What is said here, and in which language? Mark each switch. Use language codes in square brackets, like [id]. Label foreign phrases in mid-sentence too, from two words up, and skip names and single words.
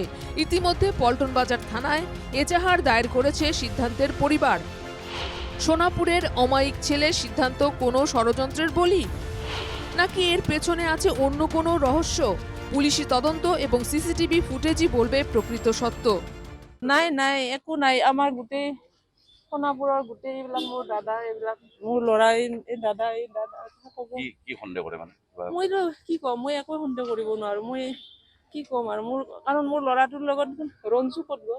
[bn] ইতিমধ্যে পল্টন বাজার থানায় এজাহার দায়ের করেছে সিদ্ধান্তের পরিবার। সোনাপুরের অমায়িক ছেলে সিদ্ধান্ত কোনো ষড়যন্ত্রের বলি, নাকি এর পেছনে আছে অন্য কোনো রহস্য? পুলিশি তদন্ত এবং [en] CCTV footage [bn] বলবে প্ৰকৃত সত্য। [as] নাই একো নাই। আমাৰ গোটেই সোণাপুৰৰ গোটেই এইবিলাক মোৰ দাদা, এইবিলাক মোৰ ল'ৰা, এই দাদা কি সন্দেহ কৰে মানে? মইতো কি ক'ম, মই একো সন্দেহ কৰিব নোৱাৰো। মই কি ক'ম আৰু মোৰ, কাৰণ মোৰ ল'ৰাটোৰ লগত ৰঞ্জু ক'ত গ'ল?